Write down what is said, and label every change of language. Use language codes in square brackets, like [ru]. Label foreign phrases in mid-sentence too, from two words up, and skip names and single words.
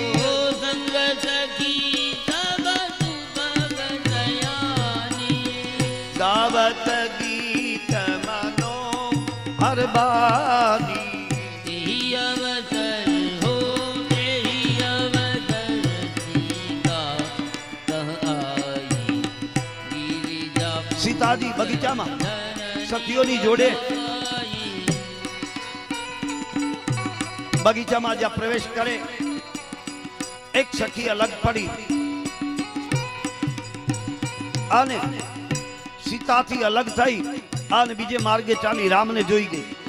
[awa] गावत गीत मनो हर बानी। तेहि अवसर हो तेहि अवसर सीता तह आई। गिरिजा [gu] सीताजी बगीचाમાં સખીઓની જોડે બગીચામાં જ્યાં પ્રવેશ કરે એક સખી અલગ પડી અને સીતાથી અલગ થઈ અને બીજે માર્ગે ચાલી રામને જોઈ ગઈ.